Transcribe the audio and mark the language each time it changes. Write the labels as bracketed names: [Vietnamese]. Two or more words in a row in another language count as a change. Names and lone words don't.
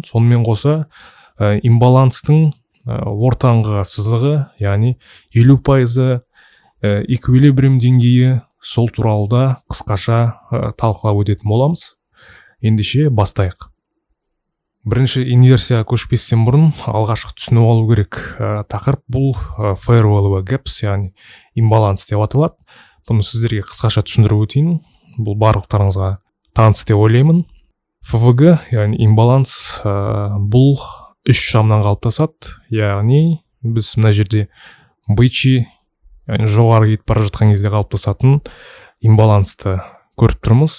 [Kazakh] Сонымен қоса имбаланстың ортаңғы сызығы, яғни 50% эквилибриум деңгейі, сол туралы да қысқаша талқылап өтетін боламыз. Ендеше бастайық. Бірінші инверсия көшпестен бұрын алғашқы түсініп алу керек. Тақырып бұл [English] fair value gaps, [Kazakh] яғни имбаланс деп аталады. Бұны сіздерге қысқаша түсіндіріп өтейін. Бұл барлықтарыңызға таныс деп ойлаймын. FVG, яғни имбаланс, бұл үш шамнан қалыптасады. Яғни біз мына жерде бычий, яғни жоғары кетіп бара жатқан кезде қалыптасатын имбалансты көріп тұрмыз.